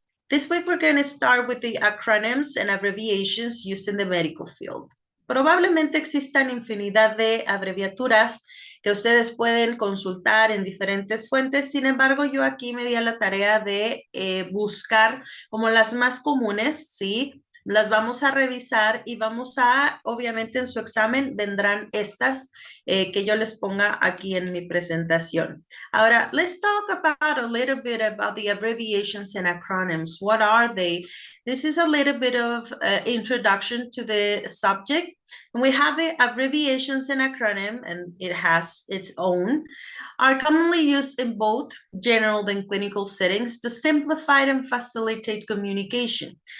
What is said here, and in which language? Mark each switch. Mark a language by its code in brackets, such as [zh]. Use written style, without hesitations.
[en] This week we're going to start with the acronyms and abbreviations used in the medical field. [es] Probablemente existan infinidad de abreviaturas que ustedes pueden consultar en diferentes fuentes. Sin embargo, yo aquí me di a la tarea de buscar como las más comunes, ¿sí? Las vamos a revisar y vamos a, obviamente en su examen vendrán estas que yo les ponga aquí en mi presentación. Ahora, [en] let's talk about a little bit about the abbreviations and acronyms. What are they? This is a little bit of introduction to the subject. And we have the abbreviations and acronym, and it has its own, are commonly used in both general and clinical settings to simplify and facilitate communication.